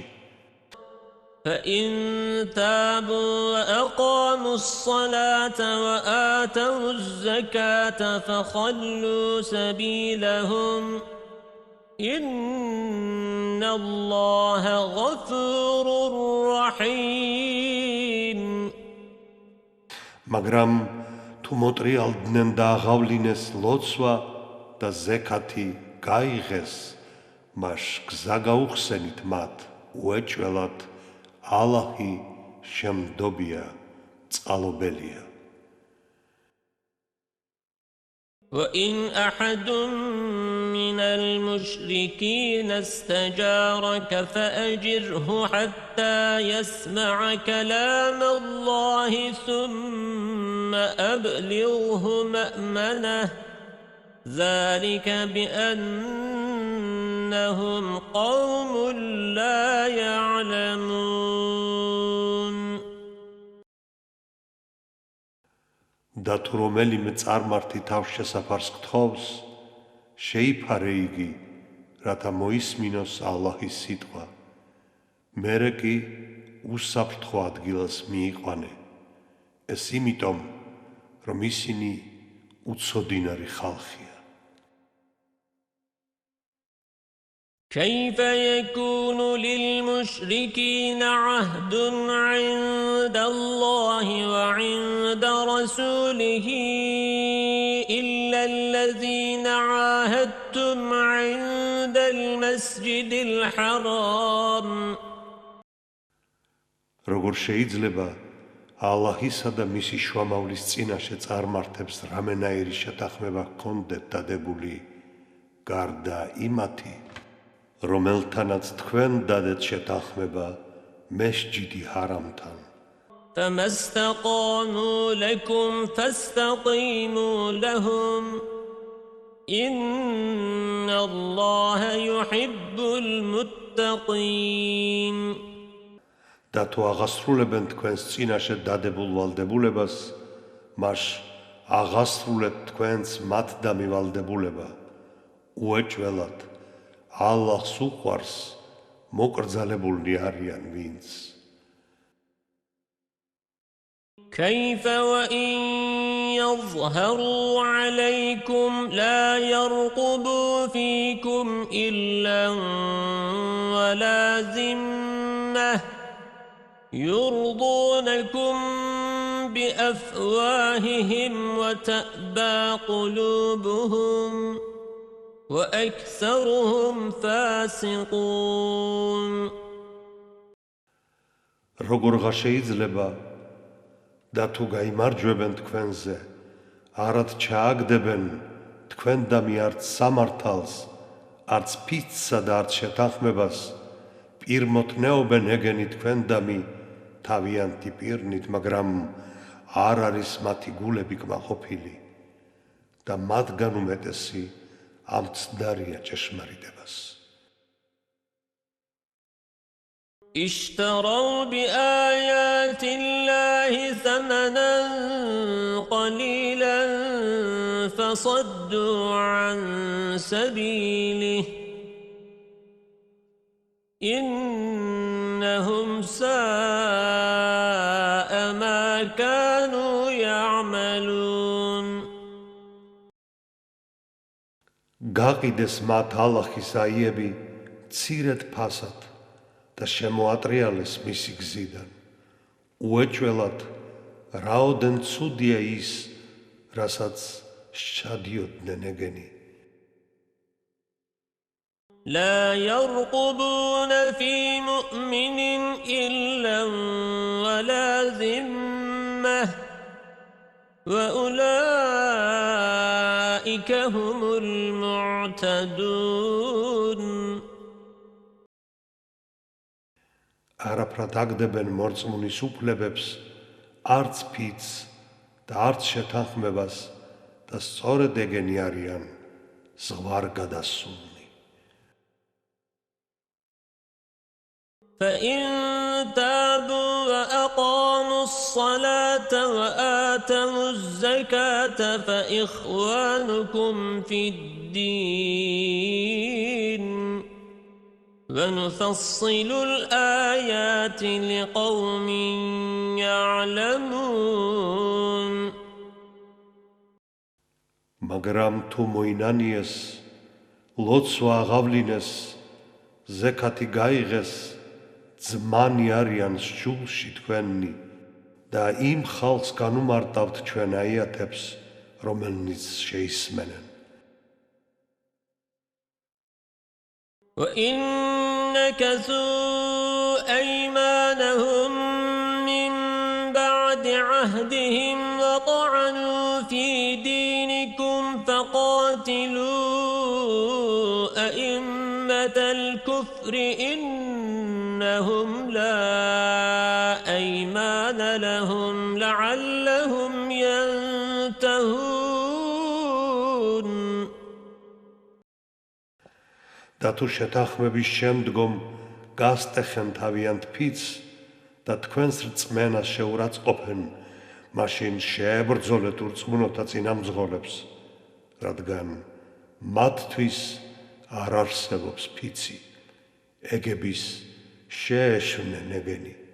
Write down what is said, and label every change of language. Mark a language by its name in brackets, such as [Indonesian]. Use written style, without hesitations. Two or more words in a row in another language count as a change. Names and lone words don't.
[Arabic] فإن تابوا وأقاموا الصلاة وآتوا الزكاة فخلوا سبيلهم إن الله غفور رحيم [Georgian] მაგრამ თუ მოტრიალდნენ და აღავლინეს ლოცვა და ზექათი გაიღეს, მას გზა გაუხსენით მათ, უეჭველად, ალაჰი შემდობია, წყალობელია. [Arabic] وإن أحد من المشركين استجارك فأجره حتى يسمع كلام الله ثم أبلغه مأمنه ذلك بأنهم قوم لا يعلمون [Georgian] და თუ რომელიმე წარმართი თავს შესაფარს გთხოვს, შეიფარე იგი, რათა მოისმინოს ალაჰის სიტყვა. მერე კი უსაფრთხო ადგილას მიიყვანე. ეს იმიტომ, რომ ისინი უცოდინარი ხალხია. [Arabic] كيف يكون للمشركين عهد عند الله وعند رسوله إلا الذين عاهدتم عند المسجد الحرام [Georgian] როგორ შეიძლება ალაჰისა და მისი შუამავლის წინაშე წარმართებს რამენაირი შეთანხმება ჰქონდეთ დადებული გარდა იმათი, რომელთანაც თქვენ დადეთ შეთანხმება მესჯიდი ჰარამთან. [Arabic] فما استقاموا لكم فاستقيموا لهم إن الله يحب المتقين [Georgian] და თუ აღასრულებენ თქვენს წინაშე დადებულ ვალდებულებას, მას აღასრულეთ თქვენს მათ დამივალდებულება, უეჭველად, ალლაჰს უყვარს, მოკრძალებულნი არიან ვინც. [Arabic] كيف وإن يظهروا عليكم لا يرقبوا فيكم إلا ولا ذمة يرضونكم بأفواههم وتأبى قلوبهم وأكثرهم فاسقون [Georgian] როგორღა შეიძლება და თუ გაიმარჯვებენ თქვენზე, არად ჩააგდებენ თქვენდამი არც სამართალს, არც ფიცსა და არც შეთანხმებას, პირმოთნეობენ ეგენი თქვენდამი თავიანთი პირნით, მაგრამ არ არის მათი გულები კმაყოფილი და მათგან უმეტესი ამცდარია ჭეშმარიტებას. [Arabic] اشتروا بآيات الله ثمنا قليلا فصدوا عن سبيله إنهم ساء ما كانوا يعملون [Georgian] გაყიდეს მათ ალაჰის აიები მცირედ ფასად და შემოატრიალეს მისი გზიდან. უეჭველად, რაოდენ ცუდია ის, რასაც სჩადიოდნენ ეგენი. [Arabic] لا يرقبون في مؤمن إلا ولا ذمة وأولئك هم المعتدون [Georgian] არაფრად აგდებენ მორწმუნის უფლებებს, არც ფიცს და არც შეთანხმებას და სწორედ ეგენი არიან ზღვარგადასულნი. [Arabic] فإن تابوا وأقاموا الصلاة وآتوا الزكاة فإخوانكم في الدين ونفصل الآيات لقوم يعلمون [Georgian] მაგრამ თუ მოინანიეს, ლოცვა აღავლინეს, ზექათი გაიღეს, ძმანი არიან სჯულში თქვენი და იმ ხალხს განუმარტავთ ჩვენ აიათებს, რომელნიც შეისმენენ. [Arabic] وإن نكثوا أيمانهم من بعد عهدهم وطعنوا في دينكم فقاتلوا أئمة الكفر إنهم لا أيمان لهم لعلهم ينتهون. [Georgian] და თუ შეთანხმების შემდგომ გასტეხენ თავიანთ ფიცს და თქვენს რწმენას შეურაცხყოფენ, მაშინ შეებრძოლეთ ურწმუნოთა წინამძღოლებს, რადგან მათთვის არ არსებობს ფიცი, ეგების შეეშვნენ ეგენი.